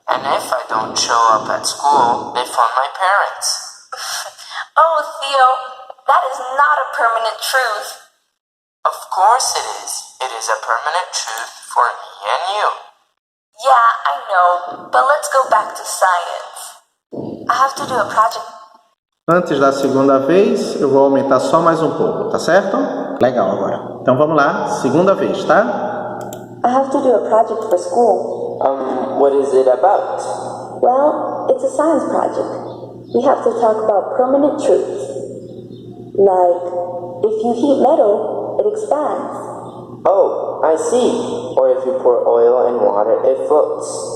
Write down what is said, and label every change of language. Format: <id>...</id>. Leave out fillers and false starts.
<en>And if I don't show up at school, they phone my parents. Oh, Theo, that is not a permanent truth. Of course it is. It is a permanent truth for me and you. Yeah, I know, but let's go back to science. I have to do a project.</en> <pt>Antes da segunda vez, eu vou aumentar só mais um pouco, tá certo? Legal agora. Então vamos lá, segunda vez, tá?</pt> <en>I have to do a project for school. What is it about? Well, it's a science project. We have to talk about permanent truths. Like, if you heat metal, it expands. Oh, I see. Or if you pour oil in water, it floats.</en>